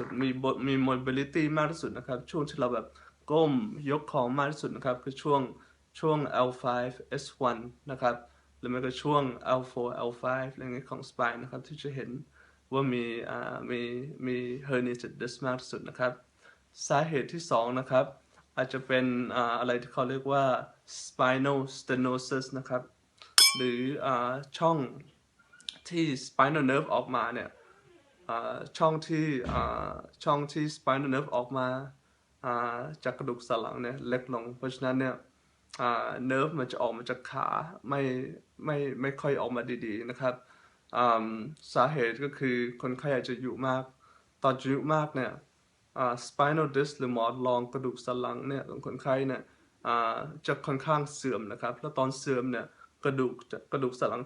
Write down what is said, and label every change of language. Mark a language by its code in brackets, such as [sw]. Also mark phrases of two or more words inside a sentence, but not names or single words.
[th] มี mobility มากที่สุดนะครับช่วงที่เราแบบก้มยกของมากที่สุดนะครับคือช่วง L5S1 นะครับหรือไม่ก็ช่วง L4 L5 อะไรเงี้ยของ spine นะครับที่จะเห็นว่ามี [en] herniated disc [th] มากที่สุดนะครับสาเหตุที่2นะครับอาจจะเป็นอะไรที่เขาเรียกว่า [en] spinal stenosis [th] นะครับหรือช่องที่ [en] spinal nerve [th] ออกมาเนี่ยช่องที่ [en] spinal nerve [th] ออกมาจากกระดูกสันหลังเนี่ยเล็กลงเพราะฉะนั้นเนี่ยnerve มันจะออกมาจากขาไม่ค่อยออกมาดีๆนะครับสาเหตุก็คือคนไข้อาจจะอายุมากตอนอายุมากเนี่ย [en] spinal disc [th] หรือหมอนรองกระดูกสันหลังเนี่ยของคนไข้เนี่ยจะค่อนข้างเสื่อมนะครับแล้วตอนเสื่อมเนี่ยกระดูกสันหลังจะ